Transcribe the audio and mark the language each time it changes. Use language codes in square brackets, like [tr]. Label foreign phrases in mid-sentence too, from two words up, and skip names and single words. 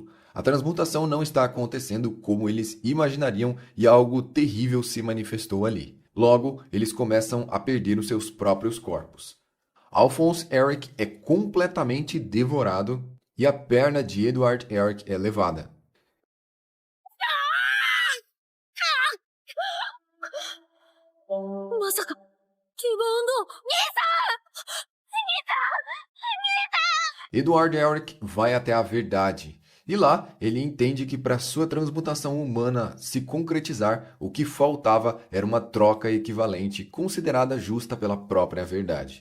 [pt] A transmutação não está acontecendo como eles imaginariam e algo terrível se manifestou ali. Logo, eles começam a perder os seus próprios corpos. Alphonse Eric é completamente devorado e a perna de Edward Eric é levada. [ja] まさかリバウンド。 [pt] Edward Eric vai até a verdade E lá, ele entende que para sua transmutação humana se concretizar, o que faltava era uma troca equivalente considerada justa pela própria verdade.